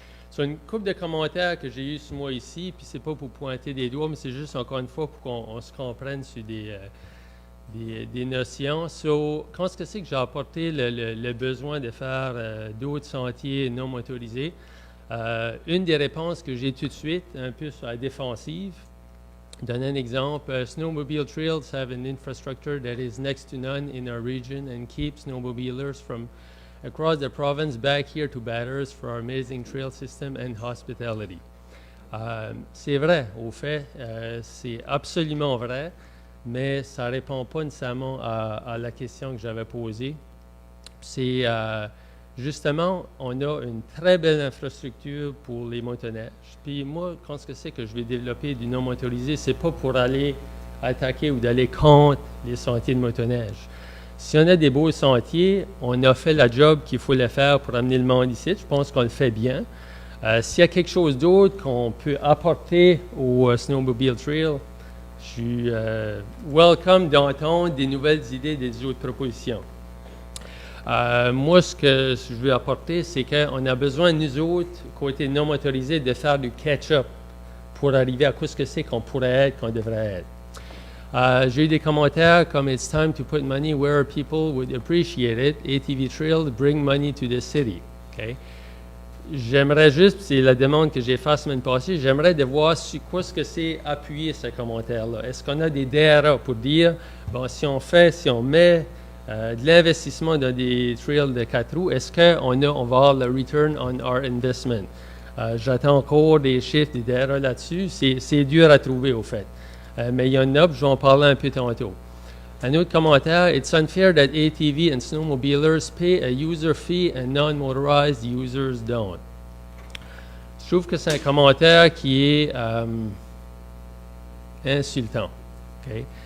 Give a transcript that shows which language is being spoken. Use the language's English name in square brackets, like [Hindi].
[French] Sur une couple de commentaires que j'ai eu sur moi ici, puis c'est pas pour pointer des doigts, mais c'est juste encore une fois pour qu'on se comprenne sur des notions. Quand est-ce que c'est que j'ai apporté le besoin de faire d'autres sentiers non motorisés? Une des réponses que j'ai tout de suite, un peu sur la défensive, donne un exemple. [English] Snowmobile trails have an infrastructure that is next to none in our region and keeps snowmobilers from across the province back here to Bathurst for our amazing trail system and hospitality. [French] C'est vrai, au fait, c'est absolument vrai, mais ça ne répond pas nécessairement à la question que j'avais posée. C'est justement, on a une très belle infrastructure pour les motoneiges. Puis moi, quand ce que c'est que je vais développer du non motorisé, c'est pas pour aller attaquer ou d'aller contre les sentiers de motoneige. Si on a des beaux sentiers, on a fait la job qu'il faut le faire pour amener le monde ici. Je pense qu'on le fait bien. S'il y a quelque chose d'autre qu'on peut apporter au Snowmobile Trail, je suis welcome d'entendre des nouvelles idées, des autres propositions. Moi, ce que je veux apporter, c'est qu'on a besoin, nous autres, côté non motorisé, de faire du catch-up pour arriver à ce que c'est qu'on pourrait être, qu'on devrait être. J'ai eu des commentaires comme [English] « It's time to put money where people would appreciate it. ATV Trail, bring money to the city. » Okay? [French] J'aimerais juste, c'est la demande que j'ai faite la semaine passée, j'aimerais de voir sur quoi ce que c'est appuyer ce commentaire-là. Est-ce qu'on a des DRA pour dire, bon, si on met de l'investissement dans des trails de 4 roues, est-ce qu'on va avoir le [English] return on our investment? [French] J'attends encore des chiffres, des DRA là-dessus. C'est dur à trouver, au fait. Mais il y en a, je vais en parler un peu tantôt. Un autre commentaire, [English] it's unfair that ATV and snowmobilers pay a user fee and non-motorized users don't. [French] Je trouve que c'est un commentaire qui est insultant. Okay?